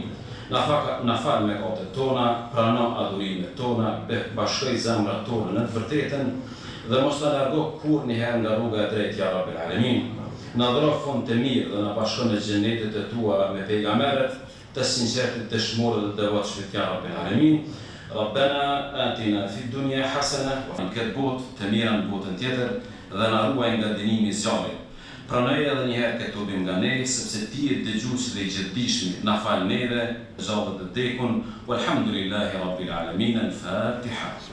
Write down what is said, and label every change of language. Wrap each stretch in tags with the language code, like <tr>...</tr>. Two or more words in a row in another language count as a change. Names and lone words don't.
<sq>Na fal mëkatet tona, prano adhurimet tona, bashkoj zemrat tona në të vërtetën dhe mos na largo kurrëherë nga rruga e drejtë,</sq> <ar>يا رب العالمين.</ar> <sq>Na dhuro fund të mirë dhe na bashkon në xhenetet e tua me pejgamberët, të sinqertit, dëshmorët dhe devotshmit,</sq> <ar>يا رب العالمين. ربنا آتنا في الدنيا حسنة,</ar> <sq>në këtë botë të mira në botën tjetër dhe na ruaj nga dënimi i zjarrit. Pranoj edhe njëherë këtë tubim nga ne, sepse ti je dëgjuesi dhe i gjithdijshëm. Na fal neve, zgjat të dekun,</sq> <ar>والحمد لله رب العالمين. Al-Fatiha.</ar>